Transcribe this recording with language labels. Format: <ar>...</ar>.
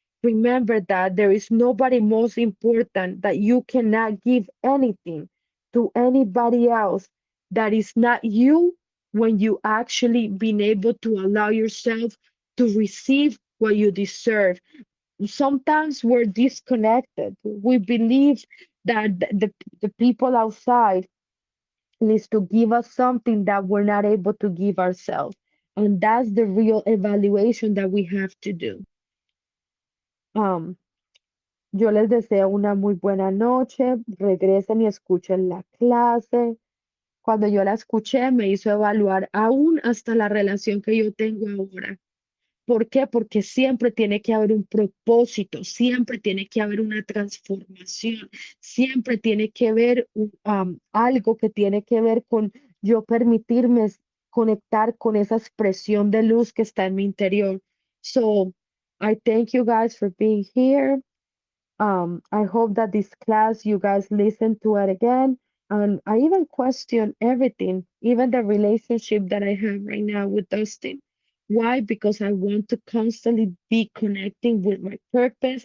<en>Remember that there is nobody most important that you cannot give anything to anybody else that is not you when you actually been able to allow yourself to receive what you deserve. Sometimes we're disconnected. We believe that the people outside needs to give us something that we're not able to give ourselves. And that's the real evaluation that we have to do.</en> <es>Um, yo les deseo una muy buena noche. Regresen y escuchen la clase. Cuando yo la escuché, me hizo evaluar aún hasta la relación que yo tengo ahora. ¿Por qué? Porque siempre tiene que haber un propósito, siempre tiene que haber una transformación, siempre tiene que haber algo que tiene que ver con yo permitirme conectar con esa expresión de luz que está en mi interior.</es> <en>So, I thank you guys for being here. I hope that this class you guys listen to it again. And I even question everything, even the relationship that I have right now with Dustin. Why? Because I want to constantly be connecting with my purpose.</en>